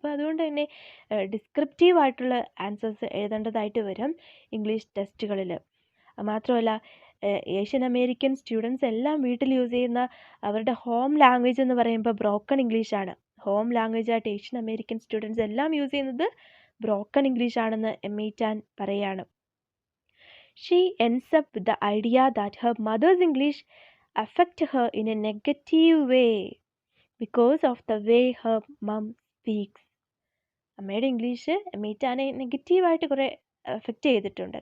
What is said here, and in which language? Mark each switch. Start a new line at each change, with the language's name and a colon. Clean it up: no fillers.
Malayalam: അപ്പോൾ അതുകൊണ്ട് തന്നെ ഡിസ്ക്രിപ്റ്റീവ് ആയിട്ടുള്ള ആൻസേഴ്സ് എഴുതേണ്ടതായിട്ട് വരും ഇംഗ്ലീഷ് ടെസ്റ്റുകളിൽ. മാത്രമല്ല ഏഷ്യൻ അമേരിക്കൻ സ്റ്റുഡൻസ് എല്ലാം വീട്ടിൽ യൂസ് ചെയ്യുന്ന അവരുടെ ഹോം ലാംഗ്വേജ് എന്ന് പറയുമ്പോൾ ബ്രോക്കൺ ഇംഗ്ലീഷാണ്. ഹോം ലാംഗ്വേജായിട്ട് ഏഷ്യൻ അമേരിക്കൻ സ്റ്റുഡൻസ് എല്ലാം യൂസ് ചെയ്യുന്നത് ബ്രോക്കൺ ഇംഗ്ലീഷ് ആണെന്ന് എമീറ്റാൻ പറയാണ്.
English: She ends up with the idea that her mother's English affect her in a negative way because of the way her mom speaks.
Malayalam: അമ്മയുടെ English എമീറ്റാനെ നെഗറ്റീവായിട്ട് കുറേ effect ചെയ്തിട്ടുണ്ട്.